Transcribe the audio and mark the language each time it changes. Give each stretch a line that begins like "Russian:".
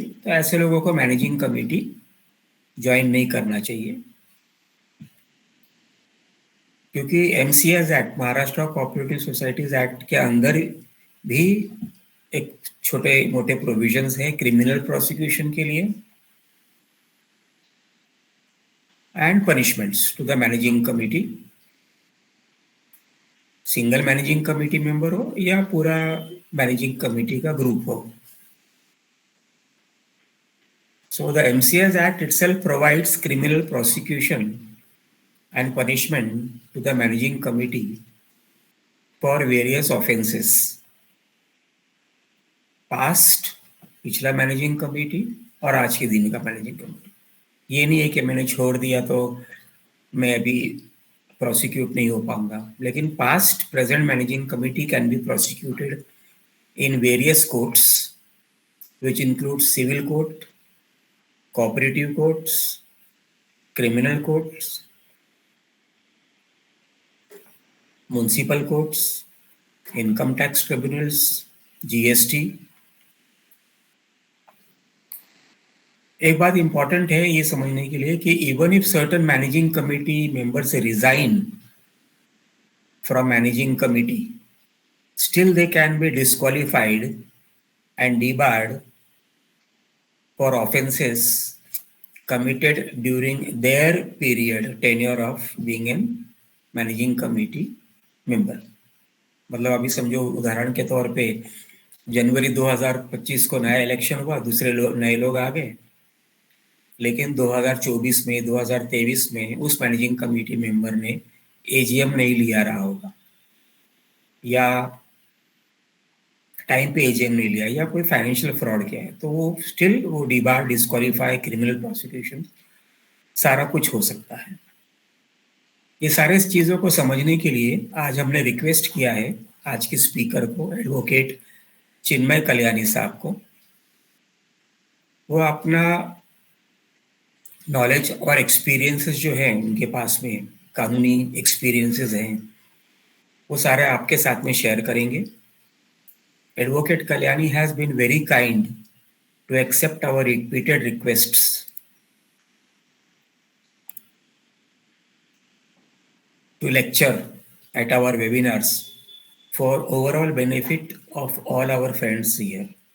Hindi: तो ऐसे लोगों को मैनेजिंग कमेटी ज्वाइन नहीं करना चाहिए, क्योंकि MCS act, Maharashtra cooperative societies act के अंदर भी एक छोटे मोटे प्रोविजंस हैं क्रिमिनल प्रोसिक्यूशन के लिए
English: and punishments to the managing committee,
Hindi: single managing committee member हो या पूरा मैनेजिंग कमेटी का ग्रुप हो।
English: So the MCS Act itself provides criminal prosecution and punishment to the managing committee for various offenses.
Hindi: Past, पिछला managing committee और आज के दिन का मैनेजिंग कमेटी। ये नहीं है कि मैंने छोड़ दिया तो मैं अभी प्रोसिक्यूट नहीं हो पाऊंगा, लेकिन
English: Past present managing committee can be prosecuted in various courts, which includes civil court, cooperative courts, criminal courts, municipal courts, income tax tribunals, GST.
Hindi: एक बात इंपॉर्टेंट है ये समझने के लिए कि
English: Even if certain managing committee members resign from managing committee, still they can be disqualified and debarred for offenses committed during their period tenure of being an managing committee member.
Hindi: मतलब अभी समझो उदाहरण के तौर पे जनवरी 2025 को नया इलेक्शन हुआ, दूसरे नए लोग आ गए, लेकिन 2024 में 2023 में उस मैनेजिंग कमेटी मेंबर ने एजीएम नहीं लिया रहा होगा या टाइम पे एजीएम नहीं लिया या कोई फाइनेंशियल फ्रॉड किया है, तो वो स्टिल वो डिबार, डिस्क्वालीफाई, क्रिमिनल प्रोसिक्यूशन सारा कुछ हो सकता है। ये सारे चीज़ों को समझने के लिए आज हमने रिक्वेस्ट किया है आज के स्पीकर को, एडवोकेट चिन्मय कल्याणी साहब को। वो अपना नॉलेज और एक्सपीरियंसेस जो है उनके पास में, कानूनी एक्सपीरियंसेस हैं, वो सारे आपके साथ में शेयर करेंगे।
English: Advocate Kalyani has been very kind to accept our repeated requests to lecture at our webinars for overall benefit of all our friends here.